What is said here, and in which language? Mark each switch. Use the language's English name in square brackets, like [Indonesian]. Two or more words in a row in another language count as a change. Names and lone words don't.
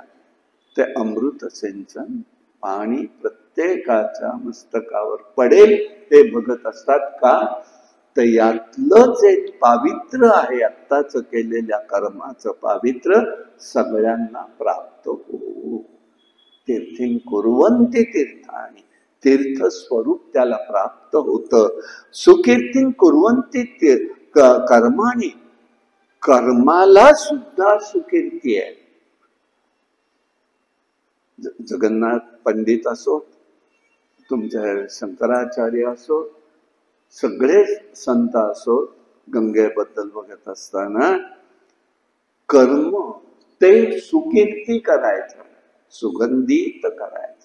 [Marathi] ते अमृत सिंचन पाणी प्रत्येकाच्या मस्तकावर पडेल ते बघत असतात. का तर यातलं जे पावित्र्य आहे, आत्ताच केलेल्या कर्माचं पावित्र्य सगळ्यांना प्राप्त हो. [Sanskrit] तीर्थीं कुर्वन्ति तीर्थानि, [Marathi] तीर्थ स्वरूप त्याला प्राप्त होतं. [Sanskrit] सुकीर्तीं कुर्वन्ति कर्माणि, [Marathi] कर्माला सुद्धा सुकीर्ती आहे. जगन्नाथ पंडित असो, तुमच्या शंकराचार्य असो, सगळे संत असो, गंगेबद्दल बघत असताना कर्म ते सुकीर्ती करायचं, सुगंधित करायचं.